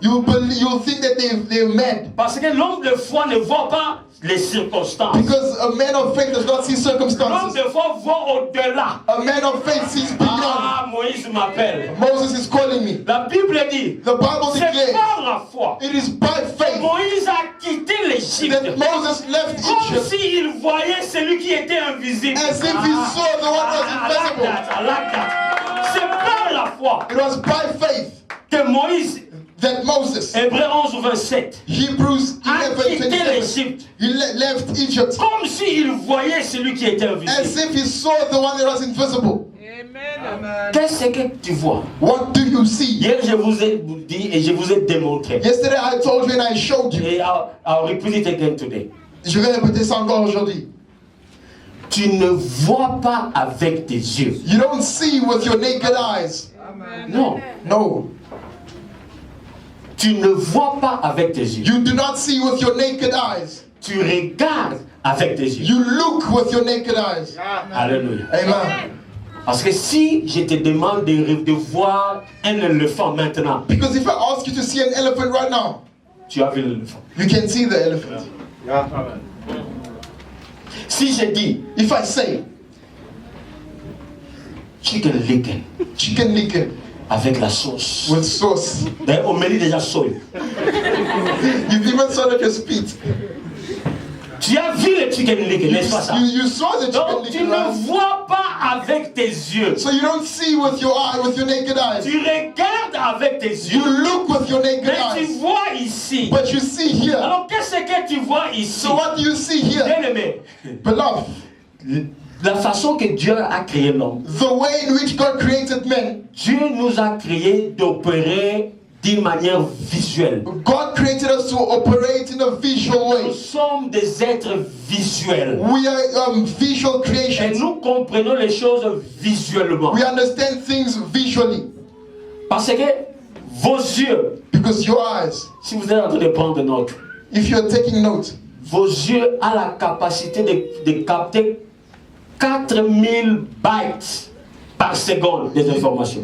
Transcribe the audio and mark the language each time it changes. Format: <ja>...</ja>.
<en>you'll think that they're mad.</en> <fr>Parce que l'homme de foi ne voit pas les circonstances.</fr> <en>Because a man of faith does not see</en> <fr>L'homme</fr> <en>circumstances.</en> <fr>de foi voit au-delà.</fr> <en>A man of faith sees beyond.</en> <fr>Ah, Moïse m'appelle.</fr> <en>Moses is calling me.</en> <fr>La Bible dit,</fr> <en>The Bible</en> <fr>c'est</fr> <en>declares</en> <fr>par la foi.</fr> <en>it is by faith</en> <fr>Moïse a quitté l'Égypte.</fr> <en>that Moses left</en> <fr>Comme</fr> <en>Egypt</en> <fr>s'il voyait celui qui était invisible.</fr> <en>as if he saw the one who was invisible.</en> <fr>C'est par la foi</fr> <en>It was by faith</en> <fr>que Moïse,</fr> <en>that Moses,</en> <fr>Hébreux 11, 27,</fr> <en>Hebrews</en> <fr>a</fr> <en>11,</en> <fr>quitté</fr> <en>27,</en> <fr>l'Égypte.</fr> <en>he left Egypt</en> <fr>Comme s'il voyait celui qui était</fr> <en>as</en> <fr>invisible.</fr> <en>if he saw the one that was invisible.</en> <fr>Qu'est-ce que tu vois?</fr> <en>What do you see?</en> <fr>Hier, je vous ai dit et je vous ai démontré.</fr> <en>Yesterday I told you and I showed you. Et I'll repeat it again today.</en> <fr>Je vais répéter ça encore aujourd'hui. Tu ne vois pas avec tes yeux.</fr> <en>You don't see with your naked eyes.</en> <fr>Non.</fr> <en>No.</en> <fr>Tu ne vois pas avec tes yeux.</fr> <en>You do not see with your naked eyes.</en> <fr>Tu regardes avec tes yeux.</fr> <en>You look with your naked eyes.</en> <fr>Alléluia.</fr> <en>Amen.</en> <fr>Parce que si je te demande de voir un éléphant maintenant,</fr> <en>Because if I ask you to see an elephant right now,</en> <fr>tu as vu l'éléphant.</fr> <en>you can see the elephant.</en> <fr>Si je dis</fr> <en>If I say chicken licken chicken licken</en> <fr>avec la sauce,</fr> <en>with sauce,</en> <fr>d'ailleurs on met déjà soy.</fr> <en>you've even swallowed your spit.</en> <fr>Tu as vu le chicken licken, n'est-ce pas ça?</fr> <en>You saw the chicken</en> <fr>Donc tu</fr> <en>licken,</en> <fr>ne</fr> <en>right?</en> <fr>vois pas avec tes yeux.</fr> <en>So you don't see with your eye, with your naked eyes.</en> <fr>Tu regardes avec tes</fr> <en>You</en> <fr>yeux.</fr> <en>look with your naked</en> <fr>Mais tu</fr> <en>eyes.</en> <fr>vois ici.</fr> <en>But you see here.</en> <fr>Alors qu'est-ce que tu vois ici?</fr> <en>So what do you see here?</en> <fr>Bien-aimé,</fr> <en>Beloved,</en> <fr>la façon que Dieu a créé l'homme,</fr> <en>the way in which God created men,</en> <fr>Dieu nous a créé d'opérer d'une manière visuelle.</fr> <en>God created us to operate in a visual</en> <fr>Nous</fr> <en>way.</en> <fr>sommes des êtres visuels.</fr> <en>We are visual</en> <fr>Et</fr> <en>creations.</en> <fr>nous comprenons les choses visuellement.</fr> <en>We understand things visually.</en> <fr>Parce que vos yeux,</fr> <en>Because your eyes,</en> <fr>si vous êtes en train de prendre note,</fr> <en>if you're taking note,</en> <fr>vos yeux ont la capacité de capter 4000 bytes par seconde des informations.</fr>